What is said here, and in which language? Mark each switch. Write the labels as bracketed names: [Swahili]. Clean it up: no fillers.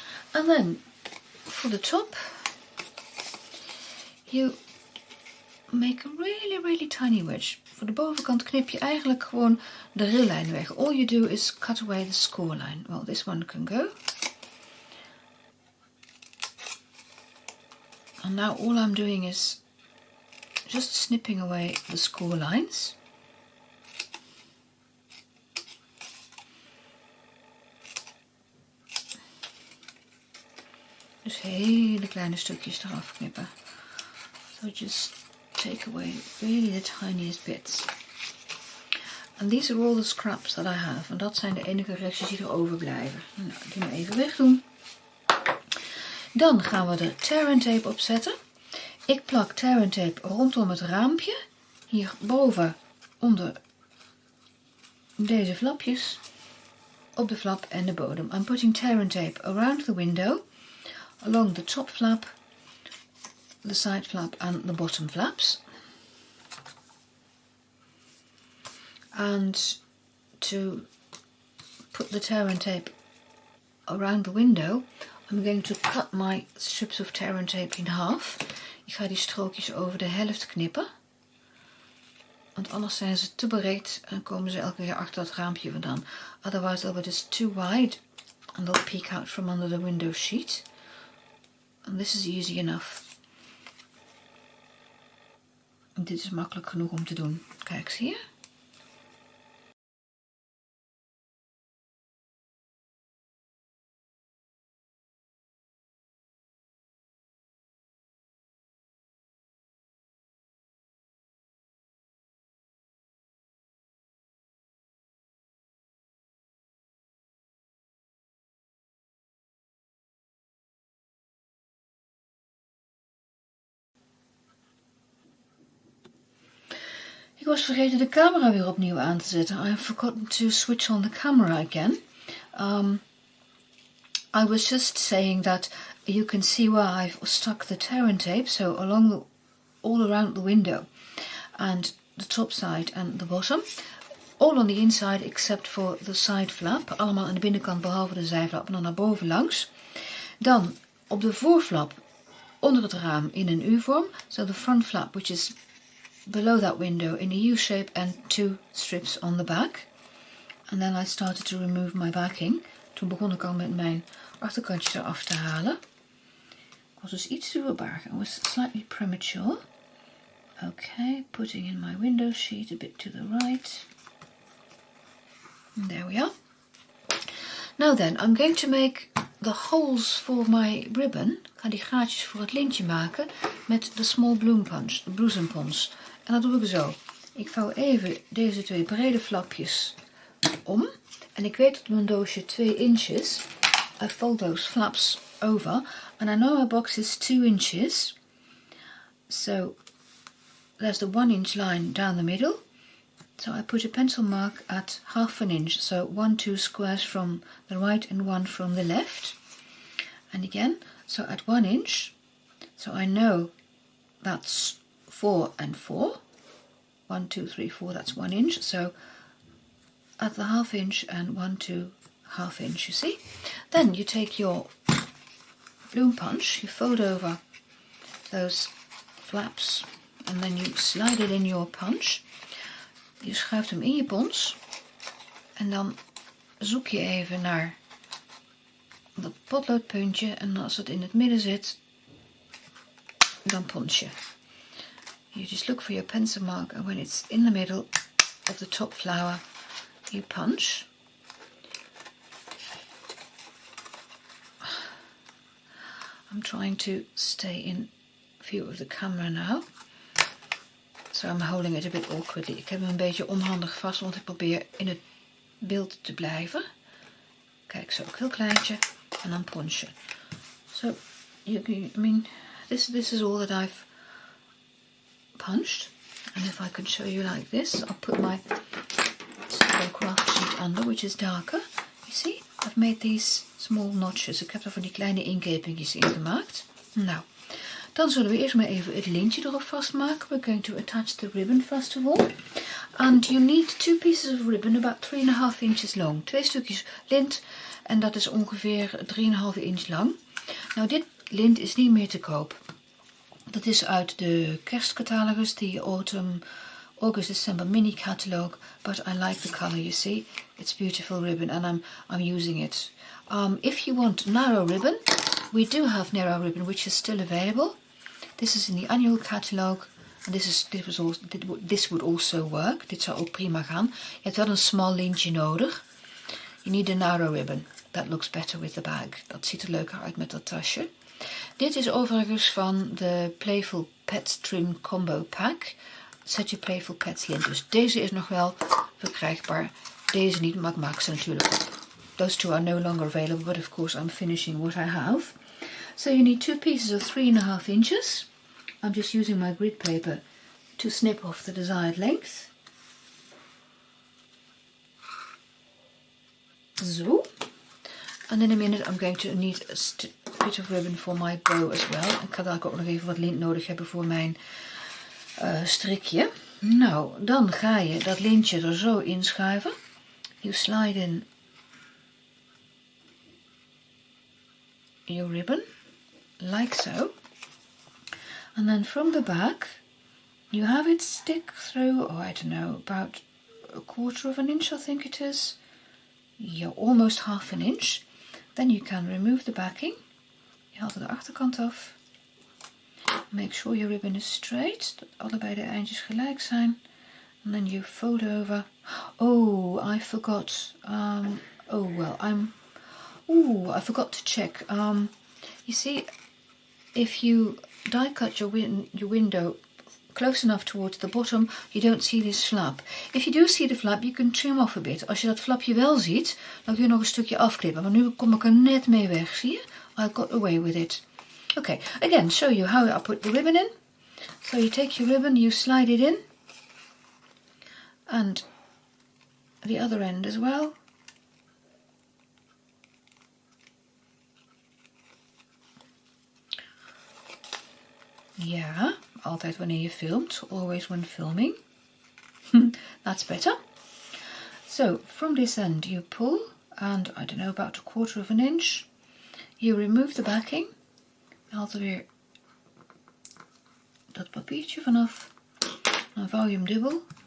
[English] And then for the top, you make a really tiny wedge. [Dutch] Voor de bovenkant knip je eigenlijk gewoon de rillijn weg. [English] All you do is cut away the score line. Well, this one can go. And now all I'm doing is just snipping away the score lines. [Dutch] Dus hele kleine stukjes eraf knippen. [English] So just take away really the tiniest bits. And these are all the scraps that I have. [Dutch] En dat zijn de enige restjes die er overblijven. Nou, die maar even wegdoen. Dan gaan we de tear and tape opzetten. Ik plak tear and tape rondom het raampje. Hierboven onder deze flapjes. Op de flap en de bodem. [English] I'm putting tear and tape around the window. Along the top flap. The side flap and the bottom flaps. And to put the tear and tape around the window, I'm going to cut my strips of tear and tape in half. [Dutch] Ik ga die strookjes over de helft knippen. Want anders zijn ze te breed en komen ze elke keer achter het raampje vandaan. [English] Otherwise they'll be just too wide and they'll peek out from under the window sheet. And this is easy enough. [Dutch] En dit is makkelijk genoeg om te doen. Kijk, zie je? Ik was vergeten de camera weer opnieuw aan te zetten. [English] I have forgotten to switch on the camera again. I was just saying that you can see where I've stuck the tear and tape. So all around the window. And the top side and the bottom. All on the inside except for the side flap. [Dutch] Allemaal aan de binnenkant behalve de zijflap. En dan naar boven langs. Dan op de voorflap onder het raam in een U-vorm. [English] So the front flap which is below that window in a U-shape and 2 strips on the back. And then I started to remove my backing. [Dutch] Toen begon ik al met mijn achterkantjes eraf te halen. Ik was dus iets te verbaar. [English] I was slightly premature. Okay, putting in my window sheet a bit to the right. And there we are. Now then, I'm going to make the holes for my ribbon. [Dutch] Ik ga die gaatjes voor het lintje maken met de small bloesempons. En dat doe ik zo. Ik vouw even deze 2 brede flapjes om. En ik weet dat mijn doosje 2 inches. [English] I fold those flaps over. And I know my box is 2 inches. So there's the 1 inch line down the middle. So I put a pencil mark at half an inch. So 2 squares from the right and 1 from the left. And again, so at 1 inch. So I know that's 4 and 4. 1, 2, 3, 4, that's 1 inch. So at the half inch and 1, 2, half inch, you see. Then you take your bloom punch, you fold over those flaps and then you slide it in your punch. [Dutch] Je schuift hem in je pons en dan zoek je even naar dat potloodpuntje en als het in het midden zit, dan pons je. [English] You just look for your pencil mark and when it's in the middle of the top flower, you punch. I'm trying to stay in view of the camera now. So I'm holding it a bit awkwardly. [Dutch] Ik heb hem een beetje onhandig vast, want ik probeer in het beeld te blijven. Kijk, zo ook heel kleintje. En dan punch je. [English] So, this is all that I've punched. And if I could show you like this, I'll put my Papercraft sheet under, which is darker. You see, I've made these small notches. [Dutch] Ik heb er van die kleine inkepingjes in gemaakt. Nou, dan zullen we eerst maar even het lintje erop vastmaken. [English] We're going to attach the ribbon first of all. And you need 2 pieces of ribbon about 3,5 inches long. [Dutch] 2 stukjes lint en dat is ongeveer 3,5 inch lang. Nou, dit lint is niet meer te koop. Dat is uit de kerstcatalogus, die August December mini catalog. [English] But I like the color, you see. It's beautiful ribbon and I'm using it. If you want narrow ribbon, we do have narrow ribbon which is still available. This is in the annual catalog. And this would also work. [Dutch] Dit zou ook prima gaan. Je hebt wel een small lintje nodig. [English] You need a narrow ribbon. That looks better with the bag. [Dutch] Dat ziet er leuker uit met dat tasje. Dit is overigens van de Playful Pets Trim Combo Pack. Zet je Playful Pets lint. Dus deze is nog wel verkrijgbaar. Deze niet, maar ik maak ze natuurlijk op. [English] Those two are no longer available, but of course I'm finishing what I have. So you need 2 pieces of 3.5 inches. I'm just using my grid paper to snip off the desired length. So. And in a minute I'm going to need a bit of ribbon for my bow as well. [Dutch] Ik ga daar ook nog even wat lint nodig hebben voor mijn strikje. Nou, dan ga je dat lintje er zo inschuiven. [English] You slide in your ribbon, like so. And then from the back, you have it stick through, oh I don't know, about 1/4 of an inch I think it is. Yeah, almost 1/2 an inch. Then you can remove the backing. [Dutch] Je haalt er de achterkant af. [English] Make sure your ribbon is straight, [Dutch] dat allebei de eindjes gelijk zijn. [English] And then you fold over. Oh, I forgot. I forgot to check. You see, if you die cut your window close enough towards the bottom, you don't see this flap. If you do see the flap, you can trim off a bit. [Dutch] Als je dat flapje wel ziet, dan kun je nog een stukje afknippen. Maar nu kom ik er net mee weg, zie je? [English] I got away with it. Okay, again, show you how I put the ribbon in. So you take your ribbon, you slide it in. And the other end as well. [Dutch] Ja, altijd wanneer je filmt. [English] Always when filming. That's better. So, from this end you pull, and I don't know, about 1/4 of an inch. You remove the backing. [Dutch] Haal er weer dat papiertje vanaf. Dan vouw je hem dubbel.